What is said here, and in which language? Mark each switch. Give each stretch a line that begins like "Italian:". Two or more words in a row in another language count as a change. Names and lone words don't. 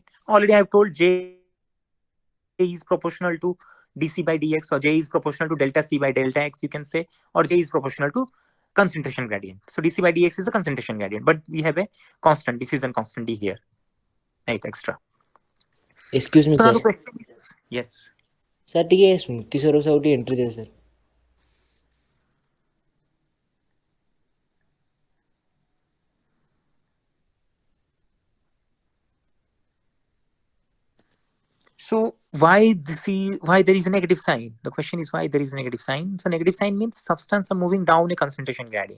English: Already I have told J is proportional to dC by dx, or J is proportional to delta C by delta X, you can say, or J is proportional to concentration gradient. So dC by dx is the concentration gradient, but we have a constant, diffusion constant D here, right? Extra. Excuse me, So now sir. the question is, yes. Sir,
Odia: ଟିକେ ସ୍ମୃତି ସର ସାହୁ ଟିକେ ଏଣ୍ଟ୍ରି ଦେବେ ସାର୍.
English: So why there is a negative sign? The question is why there is a negative sign. So negative sign means substance are moving down a concentration gradient.